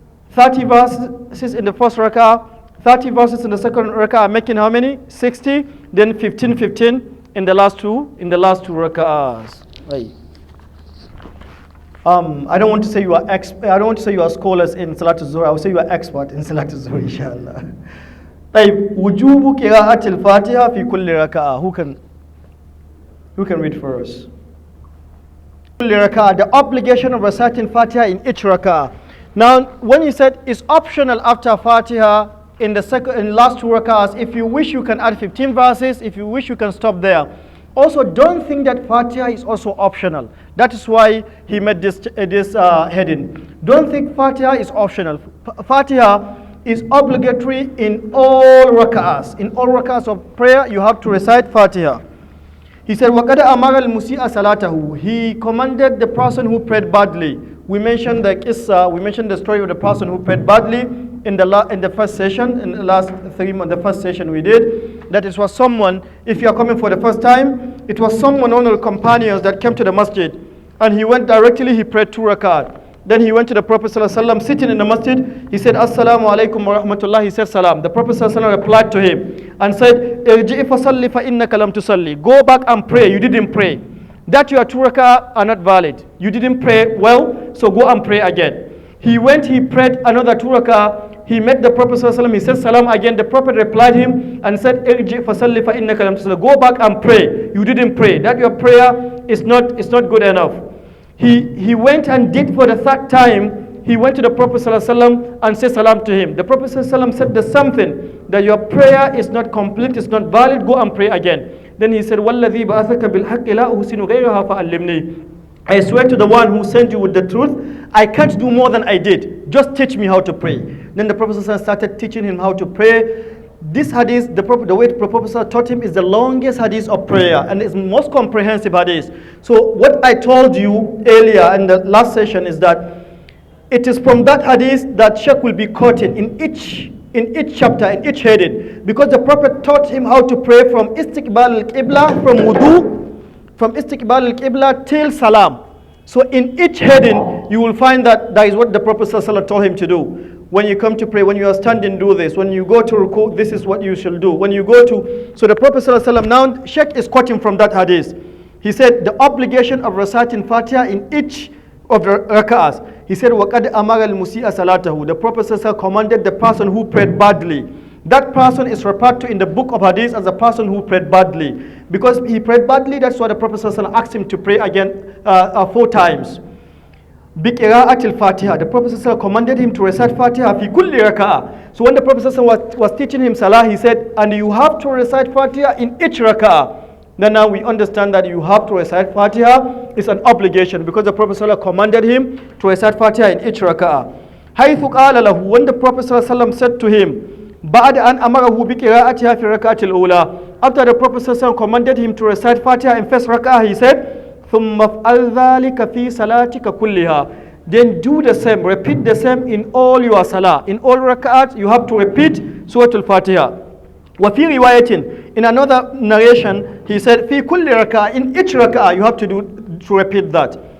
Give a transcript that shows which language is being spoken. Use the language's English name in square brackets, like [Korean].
[English] 30 verses in the first rak'ah, 30 verses in the second rak'ah, making how many? 60. Then 15 in the last two rak'ahs. Right. I don't want to say you are scholars in Salatul Zuhr. I will say you are expert in Salatul Zuhr, inshallah. [Arabic] طيب وجوب قراءة الفاتحة في كل ركعة. [English] Who can read for us? The obligation of reciting Fatiha in each rak'ah. Now, when you said it's optional after Fatiha in the last 2 rak'ahs, if you wish you can add 15 verses. If you wish you can stop there. Also, don't think that Fatiha is also optional. That is why he made this heading. Don't think Fatiha is optional. Fatiha is obligatory in all rak'ahs. In all rak'ahs of prayer, you have to recite Fatiha. He said, [Arabic] وَقَدَ أَمَرَ الْمُسِيءَ صَلَاتَهُ. [English] He commanded the person who prayed badly. We mentioned the story of the person who prayed badly in the first session, in the last 3 months, the first session we did. That it was someone, if you are coming for the first time, it was someone, one of the companions that came to the masjid, and he went directly, he prayed 2 rakat. Then he went to the Prophet ﷺ, sitting in the masjid. He said, Assalamu alaikum wa rahmatullah. He said, Salam. The Prophet ﷺ replied to him and said, [Arabic] Irji'i fasalli fa innaka lam tusalli. [English] Go back and pray. You didn't pray. That your 2 rak'ah are not valid. You didn't pray well, so go and pray again. He went, he prayed another 2 rak'ah. He met the Prophet ﷺ. He said, Salam again. The Prophet replied him and said, [Arabic] Irji'i fasalli fa innaka lam tusalli. [English] Go back and pray. You didn't pray. That your prayer is not good enough. He went and did for the 3rd time. He went to the Prophet ﷺ and said salam to him. The Prophet ﷺ said the something, that your prayer is not complete, it's not valid, go and pray again. Then he said, [Arabic] وَالَّذِي بَعَثَكَ بِالْحَقِّ لَا أُحْسِنُ غَيْرَهَا فَعَلِّمْنِي. [English] I swear to the one who sent you with the truth, I can't do more than I did. Just teach me how to pray. Then the Prophet ﷺ started teaching him how to pray. This hadith, the way the Prophet taught him, is the longest hadith of prayer and it's most comprehensive hadith. So what I told you earlier in the last session is that it is from that hadith that Sheikh will be quoting in each chapter, in each heading, because the Prophet taught him how to pray from istiqbal al-qibla, from wudu, from istiqbal al-qibla till salam. So in each heading you will find that is what the Prophet ﷺ told him to do. When you come to pray, when you are standing, do this. When you go to ruku, this is what you shall do. When you go to... So the Prophet ﷺ, now Sheikh is quoting from that hadith. He said the obligation of reciting Fatiha in each of the rak'ahs. He said, [Arabic] وَقَدْ أَمَرَ الْمُسِيءَ صَلَاتَهُ. [English] The Prophet commanded the person who prayed badly. That person is referred to in the book of Hadees as the person who prayed badly. Because he prayed badly, that's why the Prophet asked him to pray again 4 times. [Arabic] بِقِرَاءَةِ الْفَاتِحَةِ. [English] The Prophet commanded him to recite Fatiha [Arabic] fi kulli raka'ah. [English] So when the Prophet was teaching him Salah, he said, and you have to recite Fatiha in each raka'ah. Then now we understand that you have to recite Fatiha. It's an obligation because the Prophet commanded him to recite Fatiha in each raka'ah. [Arabic] حَيْثُ قَالَ لَهُ. [English] When the Prophet said to him, [Arabic] بَعْدَ أَنْ أَمَرَهُ بِقِرَاءَتِهَا فِي الرَّكَعَةِ الْأُولَى. [English] After the Prophet commanded him to recite Fatiha in first raka'ah, he said, [Arabic] ثُمَّ افْعَلْ ذَلِكَ فِي صَلَاتِكَ كُلِّهَا. [English] Then do the same, repeat the same in all your salah. In all raka'at, you have to repeat Surah Al-Fatiha. [Arabic] وَفِي رِوَايَةٍ. [English] In another narration, he said, [Arabic] فِي كُلِّ [English] raka'ah. In each raka'ah, you have to repeat that.